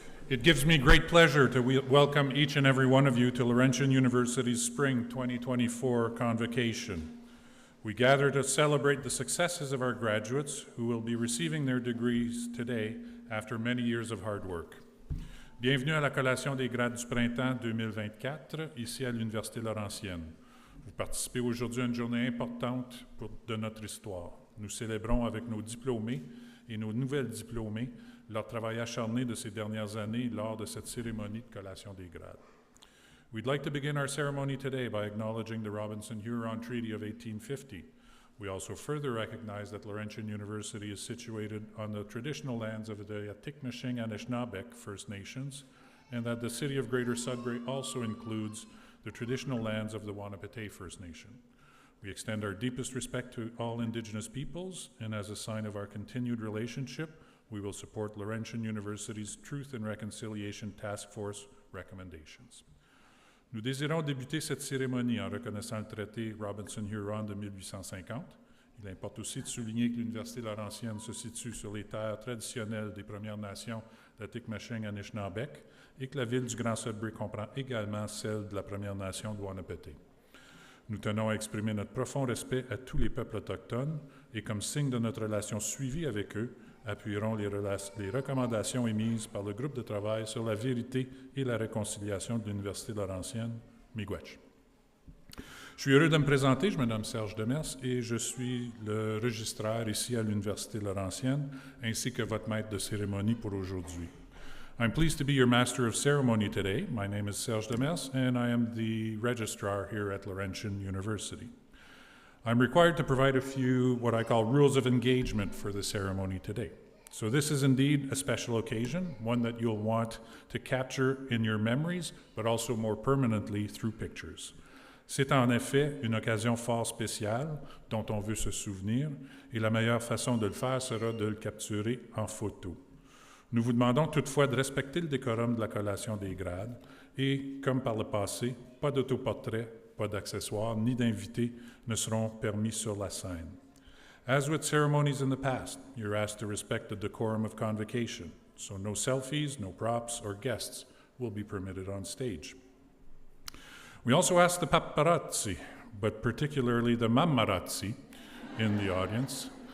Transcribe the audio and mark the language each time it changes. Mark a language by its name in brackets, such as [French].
[English] It gives me great pleasure to welcome each and every one of you to Laurentian University's Spring 2024 Convocation. We gather to celebrate the successes of our graduates who will be receiving their degrees today after many years of hard work. [French] Bienvenue à la Collation des grades du printemps 2024, ici à l'Université Laurentienne. Vous participez aujourd'hui à une journée importante de notre histoire. Nous célébrons avec nos diplômés et nos nouvelles diplômées leur travail acharné de ces dernières années lors de cette cérémonie de collation des grades. [English] We'd like to begin our ceremony today by acknowledging the Robinson-Huron Treaty of 1850. We also further recognize that Laurentian University is situated on the traditional lands of the Atikamek and Anishinaabeg First Nations, and that the city of Greater Sudbury also includes the traditional lands of the Wahnapitae First Nation. We extend our deepest respect to all Indigenous peoples, and as a sign of our continued relationship, we will support Laurentian University's Truth and Reconciliation Task Force recommendations. [French] Nous désirons débuter cette cérémonie en reconnaissant le traité Robinson-Huron de 1850. Il importe aussi de souligner que l'Université Laurentienne se situe sur les terres traditionnelles des Premières Nations d'Atikamek et Anishinaabeg et que la ville du Grand Sudbury comprend également celle de la Première Nation de Wahnapitae. Nous tenons à exprimer notre profond respect à tous les peuples autochtones et comme signe de notre relation suivie avec eux, appuierons les recommandations émises par le groupe de travail sur la vérité et la réconciliation de l'Université Laurentienne, Miigwech. Je suis heureux de me présenter, je me nomme Serge Demers et je suis le registraire ici à l'Université Laurentienne, ainsi que votre maître de cérémonie pour aujourd'hui. [English] I'm pleased to be your Master of Ceremony today. My name is Serge Demers and I am the registrar here at Laurentian University. I'm required to provide a few what I call rules of engagement for the ceremony today. So this is indeed a special occasion, one that you'll want to capture in your memories, but also more permanently through pictures. [French] C'est en effet une occasion fort spéciale dont on veut se souvenir et la meilleure façon de le faire sera de le capturer en photo. Nous vous demandons toutefois de respecter le décorum de la collation des grades et, comme par le passé, pas d'autoportrait, pas d'accessoires ni d'invités ne seront permis sur la scène. [English] As with ceremonies in the past, you're asked to respect the decorum of convocation, so no selfies, no props, or guests will be permitted on stage. We also ask the paparazzi, but particularly the mamarazzi in the audience.